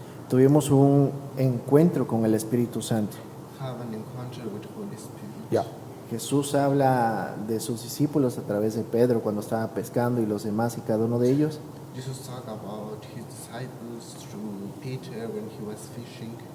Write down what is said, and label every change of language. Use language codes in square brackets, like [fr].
[es] tuvimos un encuentro con el Espíritu Santo. [en] have an encounter with Holy Spirit. Yeah. [es] Jesús habla de sus discípulos a través de Pedro cuando estaba pescando y los demás y cada uno de ellos. [en] Jesus talked about his disciples through Peter when he was fishing.